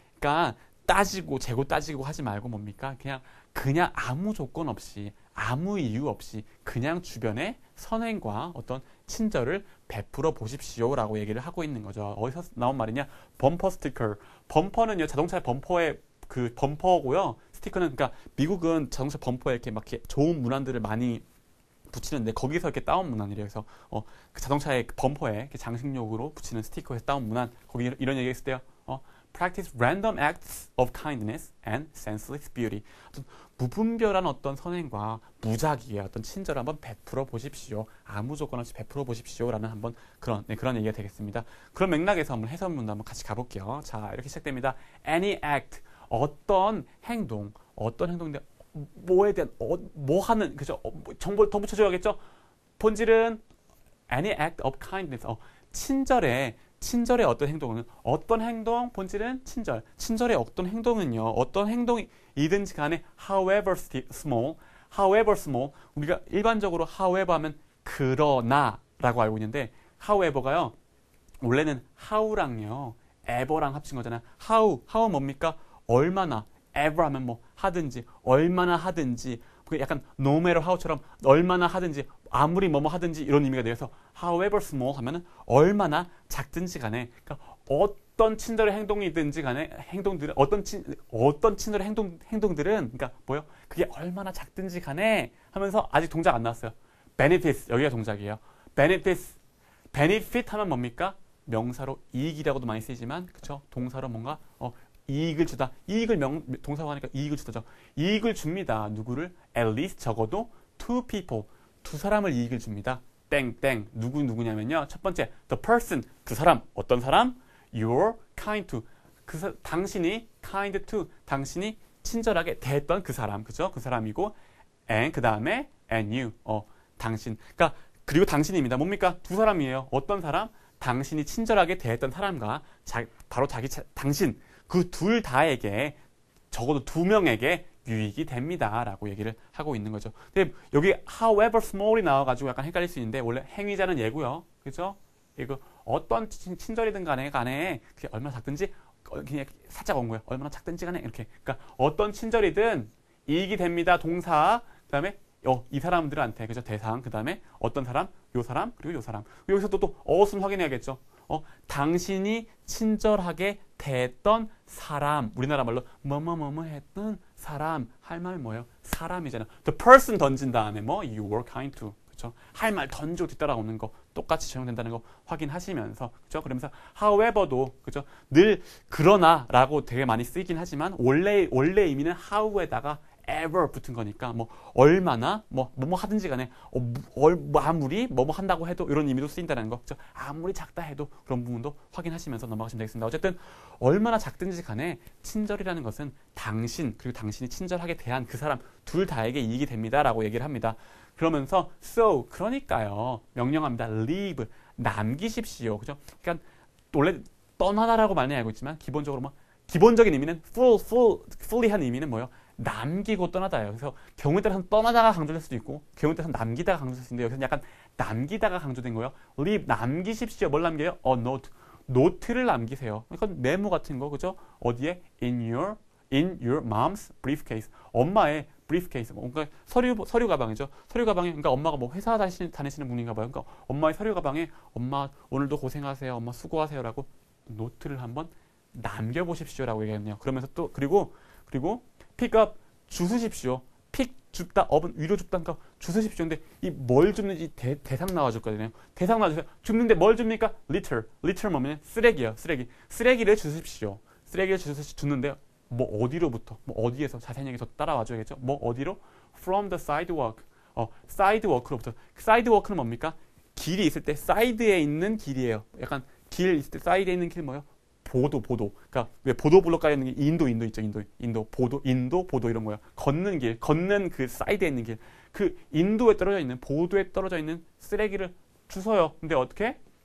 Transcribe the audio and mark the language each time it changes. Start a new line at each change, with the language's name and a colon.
Korean: 그러니까 재고 따지고 하지 말고 뭡니까? 그냥 아무 조건 없이, 아무 이유 없이 그냥 주변에 선행과 어떤 친절을 베풀어 보십시오라고 얘기를 하고 있는 거죠. 어디서 나온 말이냐? 범퍼 스티커. 범퍼는요, 자동차의 범퍼의 그 범퍼고요. 스티커는 그러니까 미국은 자동차 범퍼에 이렇게 막 이렇게 좋은 문안들을 많이 붙이는데 거기서 이렇게 따온 문안이래요. 그래서 그 자동차의 범퍼에 이렇게 장식용으로 붙이는 스티커에서 따온 문안. 거기 이런 얘기 했을 때요.
English: Practice random acts of kindness and senseless beauty.
Korean: 무분별한 어떤 선행과 무작위의 어떤 친절을 한번 베풀어 보십시오. 아무 조건 없이 베풀어 보십시오라는 한번 그런 얘기가 되겠습니다. 그런 맥락에서 한번 해설문도 한번 같이 가볼게요. 자, 이렇게 시작됩니다.
English: Any act,
Korean: 어떤 행동인데 뭐에 대한 뭐 하는 그죠? 정보를 더 붙여줘야겠죠? 본질은
English: any act of kindness.
Korean: 친절의 어떤 행동, 본질은 친절. 친절의 어떤 행동은요, 어떤 행동이든지 간에
English: however small,
Korean: 우리가 일반적으로 however 하면 그러나 라고 알고 있는데, however가요, 원래는 how랑요, ever랑 합친 거잖아요. how 뭡니까? 얼마나, ever 하면 뭐 하든지, 얼마나 하든지, 약간
English: no matter how
Korean: 처럼 얼마나 하든지, 아무리 뭐뭐 하든지 이런 의미가 돼서
English: however small
Korean: 하면은 얼마나 작든지 간에, 그러니까 어떤 친절의 행동이든지 간에 어떤 친절의 행동들은 그러니까 뭐요? 그게 얼마나 작든지 간에 하면서 아직 동작 안 나왔어요. benefits 여기가 동작이에요. benefit 하면 뭡니까? 명사로 이익이라고도 많이 쓰이지만 그쵸? 동사로 뭔가 이익을 주다. 동사로 하니까 이익을 주다죠. 이익을 줍니다. 누구를?
English: at least
Korean: 적어도
English: two people.
Korean: 두 사람을 이익을 줍니다. 땡땡. 누구냐면요. 첫 번째,
English: the person.
Korean: 그 사람. 어떤 사람?
English: You're kind to.
Korean: 당신이
English: kind to. 당신이
Korean: 친절하게 대했던 그 사람, 그죠? 그 사람이고, and 그 다음에
English: and you,
Korean: 당신. 그러니까 그리고 당신입니다. 뭡니까? 두 사람이에요. 어떤 사람? 당신이 친절하게 대했던 사람과 바로 당신 그 둘 다에게 적어도 두 명에게 유익이 됩니다라고 얘기를 하고 있는 거죠. 근데 여기 however small이 나와가지고 약간 헷갈릴 수 있는데 원래 행위자는 얘고요, 그죠? 이거 어떤 친절이든 간에 그게 얼마나 작든지 그냥 살짝 온 거예요. 얼마나 작든지 간에 이렇게. 그러니까 어떤 친절이든 이익이 됩니다. 동사. 그다음에 이 사람들한테 그죠? 대상. 그다음에 어떤 사람, 요 사람, 그리고 요 사람. 여기서 또 어순 확인해야겠죠. 당신이 친절하게 대했던 사람. 우리나라 말로 뭐뭐뭐뭐 했던 사람. 할 말 뭐예요? 사람이잖아.
English: The person
Korean: 던진 다음에
English: you were kind to.
Korean: 그렇죠? 할 말 던지고 뒤따라오는 거 똑같이 적용된다는 거 확인하시면서 그렇죠? 그러면서 however도 그렇죠? 늘 그러나라고 되게 많이 쓰이긴 하지만 원래 의미는 how에다가 ever 붙은 거니까 얼마나 뭐 하든지 간에 아무리 뭐 한다고 해도 이런 의미도 쓰인다는 거. 그렇죠? 아무리 작다 해도 그런 부분도 확인하시면서 넘어가시면 되겠습니다. 어쨌든 얼마나 작든지 간에 친절이라는 것은 당신 그리고 당신이 친절하게 대한 그 사람 둘 다에게 이익이 됩니다라고 얘기를 합니다. 그러면서
English: so
Korean: 그러니까요 명령합니다. leave 남기십시오. 그죠? 그러니까 원래 떠나다라고 많이 알고 있지만 기본적으로 기본적인 의미는 fully한 의미는 뭐예요? 남기고 떠나다예요. 그래서 경우에 따라서는 떠나다가 강조될 수도 있고 경우에 따라서는 남기다가 강조될 수 있는데 여기서는 약간 남기다가 강조된 거예요. leave 남기십시오. 뭘 남겨요?
English: a note
Korean: 노트를 남기세요. 그러니까 메모 같은 거 그죠? 어디에?
English: in your mom's briefcase 엄마의 briefcase
Korean: 뭔가 서류 가방이죠. 서류 가방에 그러니까 엄마가 회사 다니시는 분인가 봐요. 그러니까 엄마의 서류 가방에 엄마 오늘도 고생하세요. 엄마 수고하세요라고 노트를 한번 남겨보십시오라고 얘기했네요. 그러면서 또 그리고
English: pick up
Korean: 주스십시오. pick 줍다 up은 위로 줍다니까 주스십시오. 근데 이 뭘 줍는지 대상 나와줬거든요. 대상 나와주세요. 줍는데 뭘 줍니까? litter 뭐면 쓰레기예요. 쓰레기를 주십시오. 쓰레기를 줬는데 어디로부터 어디에서 자세한 얘기 더 따라와줘야겠죠. 어디로?
English: from the sidewalk sidewalk로부터.
Korean: sidewalk는 뭡니까? 길이 있을 때 사이드에 있는 길이에요. 약간 길 있을 때 사이드에 있는 길 뭐예요? 보도. 그러니까 왜 보도블록 깔려 있는 게 인도 있죠. 보도 이런 거예요. 걷는 그 사이드에 있는 길. 그 인도에 떨어져 있는 보도에 떨어져 있는 쓰레기를 주워요. 근데 어떻게?